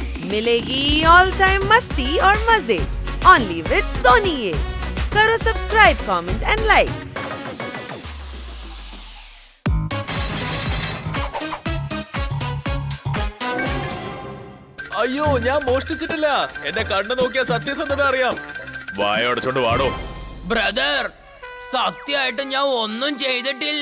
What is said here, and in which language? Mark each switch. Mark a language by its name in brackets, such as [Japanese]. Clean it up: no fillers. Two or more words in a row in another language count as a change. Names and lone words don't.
[Hindi] मिलेगी [English] all time [Hindi] मस्ती और मजे [English] only with [Hindi] सोनी ये। करो सब्सक्राइब, [English] comment and like. [Malayalam] അയ്യോ, ഞാൻ മോഷ്ടിച്ചിട്ടില്ല. എന്റെ കണ്ണ് നോക്കിയ സത്യസന്ധത അറിയാം. വായടച്ചോണ്ട് വാടോ. ബ്രദർ, സത്യമായിട്ട് ഞാൻ ഒന്നും ചെയ്തിട്ടില്ല.